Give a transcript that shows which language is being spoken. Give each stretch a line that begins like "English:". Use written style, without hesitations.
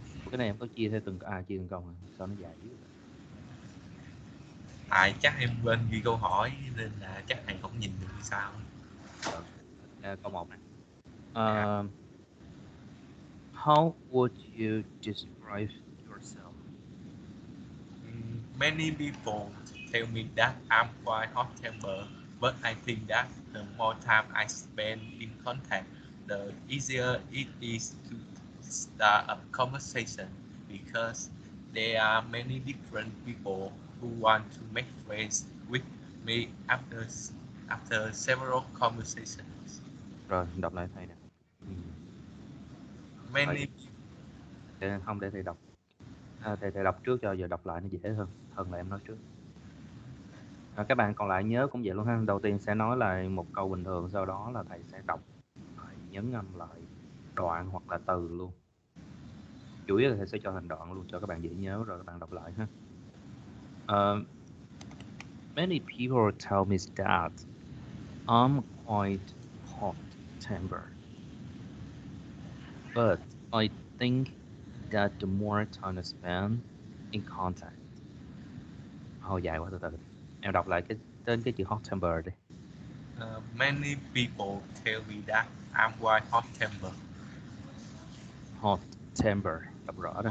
Vietnamese: Cái này em có chia theo từng chia từng câu hả? Sao nó dài dữ vậy? Chắc em quên ghi câu hỏi nên là chắc thầy không nhìn được như sao. Câu 1 này. Dạ.
English: How would you describe yourself? Many people tell me that I'm quite hot-tempered, but I think that the more time I spend in contact, the easier it is to start a conversation because there are many different people who want to make friends with me after several conversations.
Vietnamese: Rồi, đọc lại thầy nè.
English: Many
Vietnamese: Không, để thầy đọc. Thầy đọc trước cho giờ đọc lại nó dễ hơn là em nói trước. Các bạn còn lại nhớ cũng vậy luôn ha. Đầu tiên sẽ nói lại một câu bình thường, sau đó là thầy sẽ đọc lại, nhấn âm lại đoạn hoặc là từ luôn. Chủ yếu là thầy sẽ cho thành đoạn luôn cho các bạn dễ nhớ, rồi các bạn đọc lại ha.
English: Many people tell me that I'm quite hot-tempered, but I think that the more time I spend in contact.
Vietnamese: Dài quá, từ từ. Em đọc lại tên cái chữ hot-tempered đi.
English: many people tell me that I'm quite hot-tempered.
Vietnamese: Hot-tempered, đọc rõ đó ha.